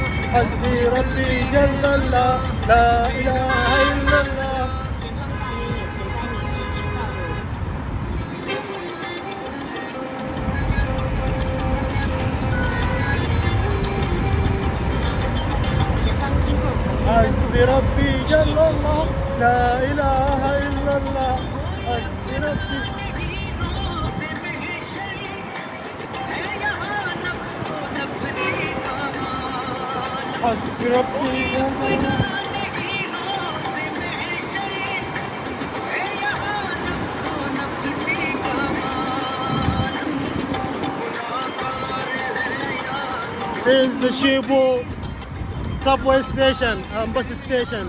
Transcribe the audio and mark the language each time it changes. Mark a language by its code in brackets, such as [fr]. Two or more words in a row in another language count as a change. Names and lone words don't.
[ar] حسبي ربي جل الله لا إله إلا الله. [zh] 前方经过红绿灯， [ar] حسبي ربي جل الله لا إله إلا الله. حسبي ربي. حسبي ربي جل الله. [en] This is the Shibu subway station and bus station.